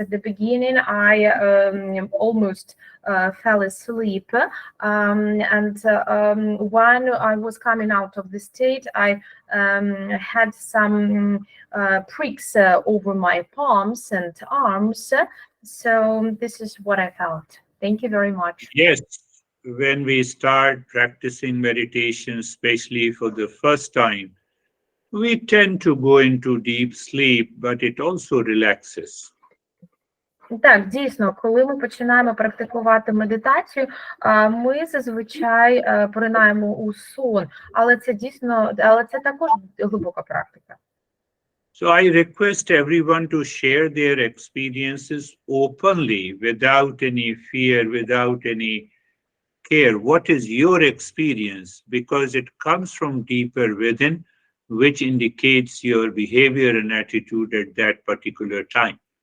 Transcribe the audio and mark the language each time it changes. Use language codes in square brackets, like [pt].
[en] At the beginning, I almost fell asleep, and when I was coming out of the state, I had some pricks over my palms and arms, so this is what I felt. Thank you very much. Yes, when we start practicing meditation, especially for the first time, we tend to go into deep sleep, but it also relaxes. [uk] Так, дійсно, коли ми починаємо практикувати медитацію, ми зазвичай поринаємо у сон, але це також глибока практика. [en] So I request everyone to share their experiences openly, without any fear, without any care. What is your experience? Because it comes from deeper within, which indicates your behavior and attitude at that particular time.